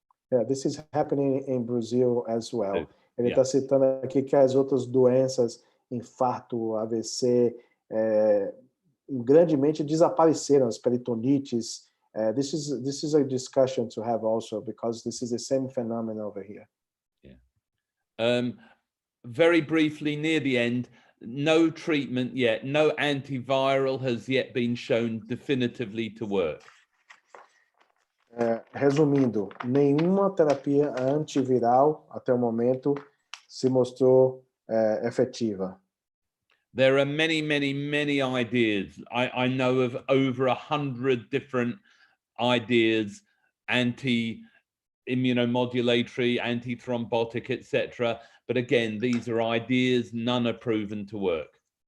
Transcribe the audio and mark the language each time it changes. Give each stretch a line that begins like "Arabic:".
English: Yeah, this is happening in Brazil as well.
Portuguese: Ele
English: Yeah.
Portuguese: está citando aqui que as outras doenças, infarto, AVC, grandemente desapareceram, as peritonites.
English: This is a discussion to have also, because this is the same phenomenon over here. Yeah. Very briefly, near the end, no treatment yet, no antiviral has yet been shown definitively to work.
Portuguese: Resumindo, nenhuma terapia antiviral até o momento se mostrou efetiva.
English: There are many ideas. I know of over 100 different ideas, anti-immunomodulatory, anti-thrombotic, etc. But again, these are ideas, none are proven to work.